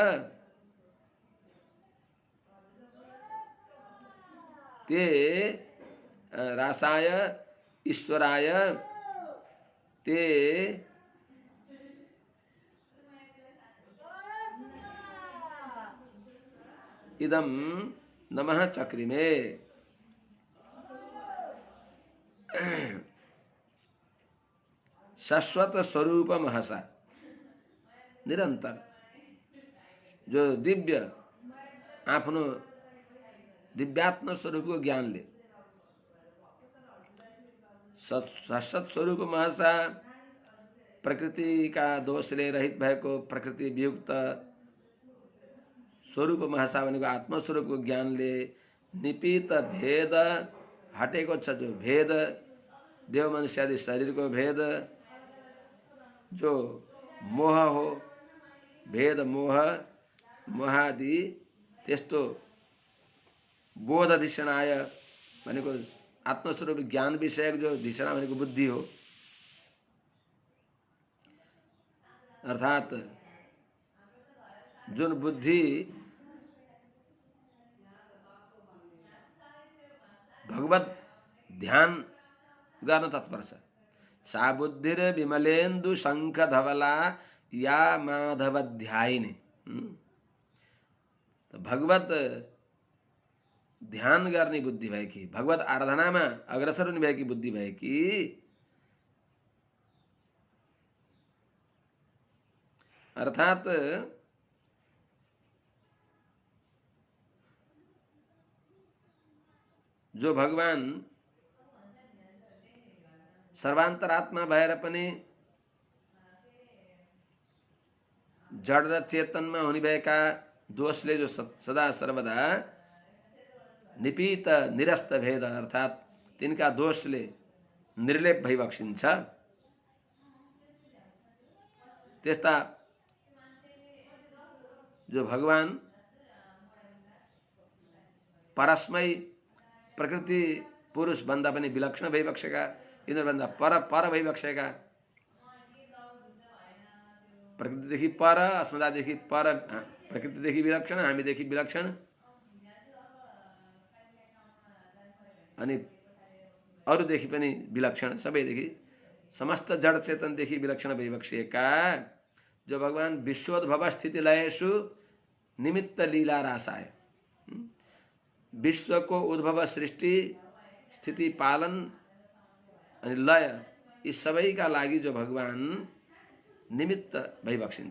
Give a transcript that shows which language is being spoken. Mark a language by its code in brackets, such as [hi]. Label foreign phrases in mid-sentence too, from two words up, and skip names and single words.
[sa] ते रासाय ईश्वराय ते इदं नमः चक्रिमे। शाश्वत स्वरूप महसा निरंतर [ne] जो दिव्य आफ्नो दिव्यात्म स्वरूपको ज्ञानले [sa] शाश्वत स्वरूप महसा [ne] प्रकृतिका दोषले रहित भएको प्रकृति वियुक्त स्वरूप महसा भनेको आत्मस्वरूपको ज्ञानले निपीत भेद हटेको छ। जो भेद देव मनुष्यादि शरीरको भेद जो मोह हो, भेद मोहादि त्यस्तो बोध धिषणाय भनेको आत्मस्वरूप ज्ञान विषयक जो धिषणा भनेको बुद्धि हो, अर्थात जुन बुद्धि भगवत ध्यान गर्न तत्पर छ, [sa] सा बुद्धिर विमलेन्दु शंख धवला या माधव ध्यायिनी। [ne] तो भगवत ध्यान गर्ने बुद्धि भएकी, भगवत आराधनामा अग्रसर हुने भएकी बुद्धि भएकी, अर्थात जो भगवान सर्वान्तरात्मा भएर पनि जड र चेतनमा हुने भएका दोषले जो सदा सर्वदा निपीत निरस्त भेद अर्थात् तिनका दोषले निर्लेप भइबक्सिन्छ। त्यस्ता जो भगवान परस्मै प्रकृति पुरुष भन्दा पनि विलक्षण भइबक्सेका, यिनीहरूभन्दा पर पर भइबक्सेका, प्रकृतिदेखि पर, अस्मदादेखि पर, प्रकृतिदेखि विलक्षण, हामीदेखि विलक्षण, अनि अरूदेखि पनि विलक्षण, सबैदेखि समस्त जड चेतनदेखि विलक्षण भइबक्सिएका जो भगवान [sa] विश्वोद्भव स्थिति लयेषु निमित्त लीला रासाय, [ne] विश्वको उद्भव, सृष्टि, स्थिति, पालन अनि लय यी सबैका लागि जो भगवान निमित्त भइबक्सिन्छ।